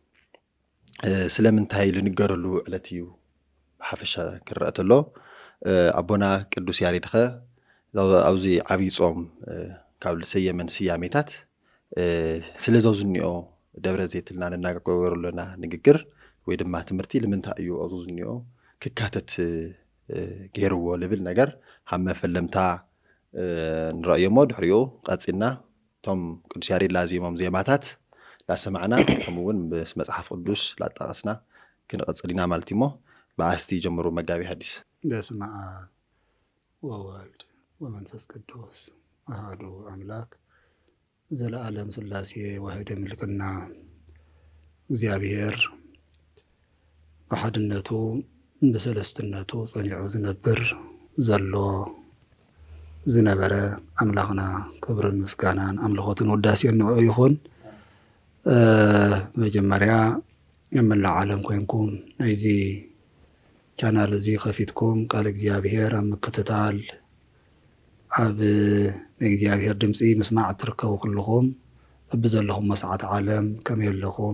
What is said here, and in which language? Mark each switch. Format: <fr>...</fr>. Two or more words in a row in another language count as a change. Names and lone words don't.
<ti>ስለምንታይ ልንገረሉ ዕለት እዩ ብሓፈሻ ክረአ ተሎ ኣቦና ቅዱስ ያሬድ ኸ ኣብዚ ዓብይ ጾም ካብ ዝሰየመን ስያሜታት ስለ ዘውዝኒኦ ደብረ ዘይት ኢልና ንናገረሉና ንግግር ወይ ድማ ትምህርቲ ልምንታይ እዩ ኣብዚ ዝኒኦ ክካተት ገይርዎ ልብል ነገር ሃመ ፈለምታ ንረእዮሞ ድሕሪኡ ቀፂልና እቶም ቅዱስ ያሬድ ላዚሞም ዜማታት ላሰማዕና ከምኡውን ምስ መፅሓፍ ቅዱስ ላጣቐስና ክንቐፅል ኢና ማለት እዩ። እሞ ብኣስቲ ጀምሩ መጋቢ ሐዲስ።</ti> <gez>በስመ አብ ወወልድ ወመንፈስ ቅዱስ አሐዱ አምላክ</gez> <ti>ዘለዓለም ሥላሴ ዋሕድ ምልክና እግዚአብሔር በሓድነቱ ብሰለስትነቱ ጸኒዑ ዝነብር ዘሎ ዝነበረ ኣምላኽና ክብርን ምስጋናን ኣምልኾትን ውዳሴን ንዑ ይኹን። መጀመርያ የመላእ ዓለም ኮይንኩም ናይዚ ቻናል እዚ ከፊትኩም ቃል እግዚአብሔር ኣብ ምክትታል ኣብ ናይ እግዚአብሔር ድምፂ ምስማዕ ትርከቡ ኩልኹም ኣብዘለኹም መስዓት ዓለም ከመይ ኣለኹም?</ti>